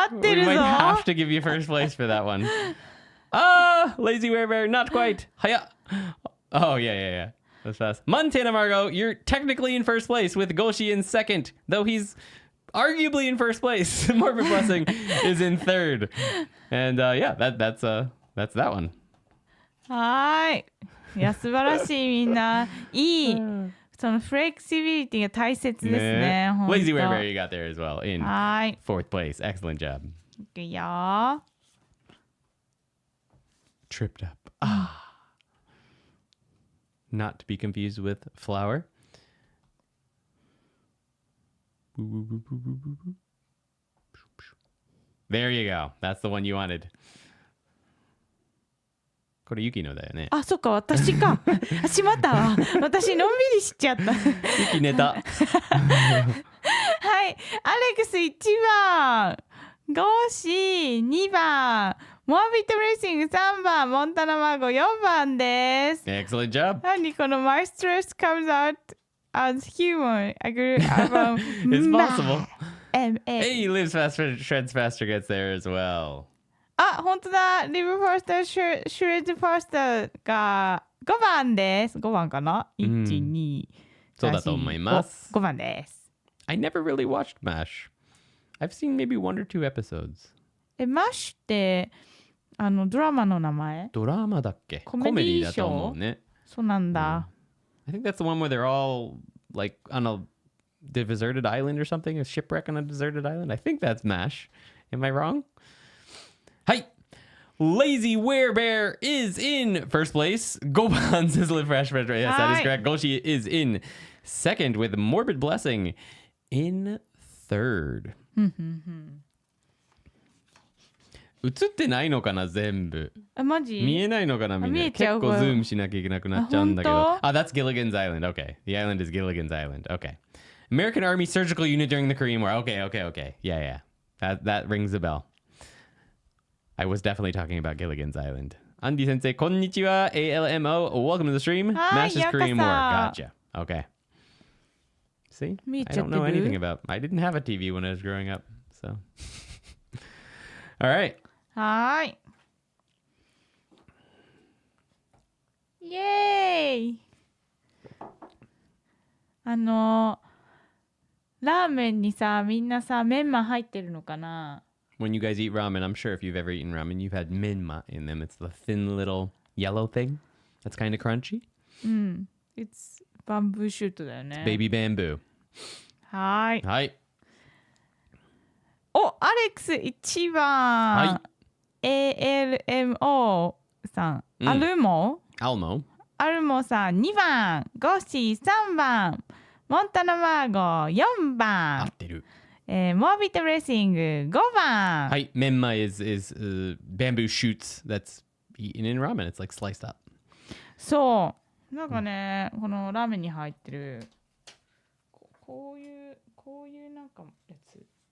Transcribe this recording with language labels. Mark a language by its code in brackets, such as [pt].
[en] We might have to give you first place for that one. Lazy Werebear, not quite. Hiya. Oh, yeah. That's fast. Montana Margot, you're technically in first place with Goshi in second, though he's arguably in first place. Morbid Blessing is in third. And that's that one. [ja] はい。いや、素晴らしいみんな。いい。そのフレキシビリティが大切ですね。 [en] Lazy Werebear, you got there as well in [ja] はい。 [en] fourth place. Excellent job. [ja] いくよ。 [en] Tripped up. Not to be confused with flower. There you go. That's the one you wanted. [ja] これユキのだよね。あ、そっか、私か。しまったわ。私、のんびりしちゃった。ユキ寝た。はい。アレックス1番。ゴーシー2番。モアビットレーシング3番。モンタナマゴ4番です。 [en] Excellent job. [ja] 何この [en] My stress comes out as humor. I grew up on It's possible. M-A. Hey, lives faster, shreds faster gets there as well. [ja] あ、本当だ。リブファースター、シュレッドファースターが5番です。5番かな ?1、2、そうだと思います。 5番です。 [en] I never really watched MASH. I've seen maybe 1 or 2 episodes. [ja] MASH ってドラマの名前？ドラマだっけ？コメディーだと思うね。そうなんだ。 [en] I think that's the one where they're all like on a deserted island or something, a shipwreck on a deserted island. I think that's MASH. Am I wrong? Hi. Lazy Werebear is in first place. Goban says live fresh. Yes, that is correct. Goshi is in second with Morbid Blessing in third. [ja] 映ってないのかな全部。マジ？見えないのかなみんな。結構ズームしなきゃいけなくなっちゃうんだけど。 [en] Ah, that's Gilligan's Island. Okay. The island is Gilligan's Island. Okay. American Army Surgical Unit during the Korean War. Okay. Yeah. That rings a bell. I was definitely talking about Gilligan's Island. Andy Sensei, konnichiwa, ALMO. Welcome to the stream. MASH's Korean War. Gotcha. Okay. See? I don't know anything about. I didn't have a TV when I was growing up. So. All right. [ja] はい。イエーイ。ラーメンにさ、みんなさ、メンマ入ってるのかな [en] ？When you guys eat ramen, I'm sure if you've ever eaten ramen, you've had menma in them. It's the thin little yellow thing that's kind of crunchy. It's bamboo shoot [ja] だよね。 [en] Baby bamboo. [ja] はい。はい。お、アレックス1番。はい。ALMO さん。アルモさん2番。ゴッシー3番。モンタナマーゴ4番。合ってる。モービットレーシング5番。はい。 [en] Menma is bamboo shoots that's eaten in ramen. It's like sliced up. [ja] そう。なんかね、このラーメンに入ってるこういうなんかやつ。